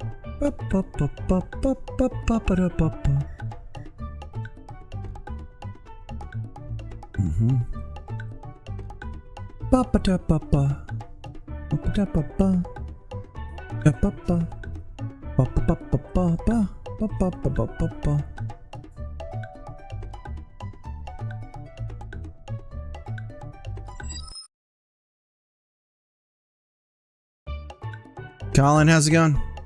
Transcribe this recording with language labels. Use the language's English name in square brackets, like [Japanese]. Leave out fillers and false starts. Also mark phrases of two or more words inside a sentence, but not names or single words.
[English] Ba-ba-ba-ba-ba-ba-ba-ba-ba-ba. Mm-hmm. Ba-ba-da-ba-ba. Ba-ba-da-ba-ba. Ba-ba-ba. Ba-ba-ba-ba-ba. Ba-ba-ba-ba-ba-ba. Colin, how's it going?